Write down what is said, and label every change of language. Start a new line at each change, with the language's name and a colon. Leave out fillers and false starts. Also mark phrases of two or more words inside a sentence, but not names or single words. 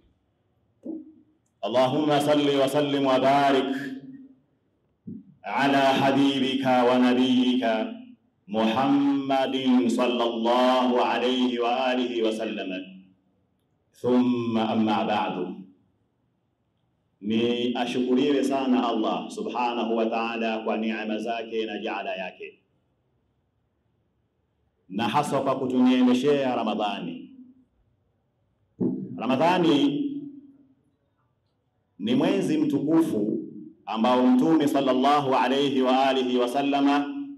Arabic: اللهم صل وسلم وبارك على حبيبك ونبيك محمد صلى الله عليه وآله وسلم. ثم أما بعد.
Swahili: Ni ashukuriwe sana Allah
Arabic: سبحانه وتعالى
Swahili: kwa neema zake na jaala yake, na hasa kwa kutuneemeshea Ramadhani. Ramadhani ni mwezi mtukufu ambao Mtume
Arabic: صلى الله عليه وآله وسلم